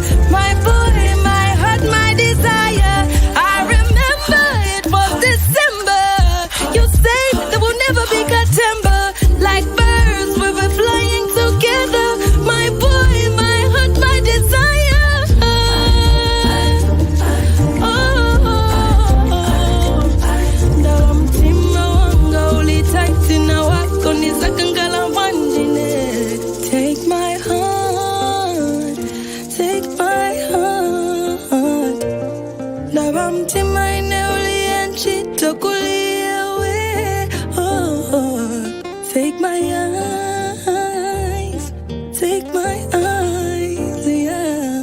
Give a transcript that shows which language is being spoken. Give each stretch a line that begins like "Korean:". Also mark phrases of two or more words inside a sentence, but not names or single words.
English: My boy, my heart, my desire. I remember it was December. You said there will never be cut timber. Like birds we'll be flying together. My boy, my heart, my desire.
Nyanja: Ndawamtima wanga ulitaiti na wako nizakangala wanjine.
English: Take my heart, take my heart.
Nyanja: Ndawamtima ine ulienchito kuliawe.
English: Take my eyes, take my eyes, yeah.